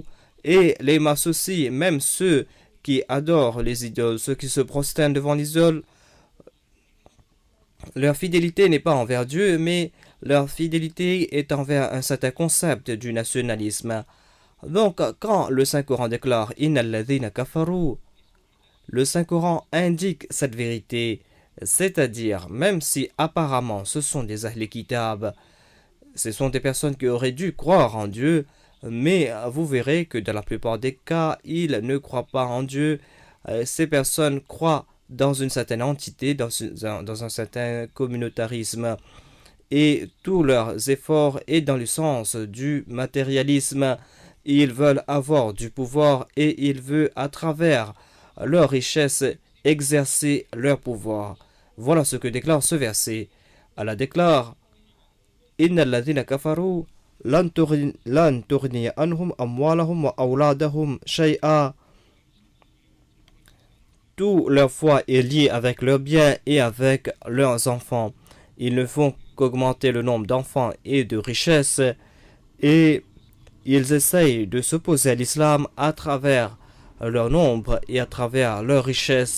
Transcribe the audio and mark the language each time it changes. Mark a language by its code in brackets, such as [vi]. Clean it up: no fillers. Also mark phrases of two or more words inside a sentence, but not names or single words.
[fr] Et les masses aussi, même ceux qui adorent les idoles, ceux qui se prosternent devant les idoles, leur fidélité n'est pas envers Dieu, mais leur fidélité est envers un certain concept du nationalisme. Donc, quand le Saint-Coran déclare « [ar] إن الذين كفروا », [fr] le Saint-Coran indique cette vérité, c'est-à-dire, même si apparemment ce sont des [ar] أهل كتاب, [fr] ce sont des personnes qui auraient dû croire en Dieu, mais vous verrez que dans la plupart des cas, ils ne croient pas en Dieu. Ces personnes croient dans une certaine entité, dans un certain communautarisme. Et tous leurs efforts est dans le sens du matérialisme. Ils veulent avoir du pouvoir et ils veulent, à travers leur richesse, exercer leur pouvoir. Voilà ce que déclare ce verset. Allah déclare « [ar] إن الذين كفروا لن تغني عنهم أموالهم وأولادهم شيئا [fr] » Toute leur foi est liée avec leurs biens et avec leurs enfants. Ils ne font qu'augmenter le nombre d'enfants et de richesses et ils essayent de s'opposer à l'islam à travers leur nombre et à travers leur richesse.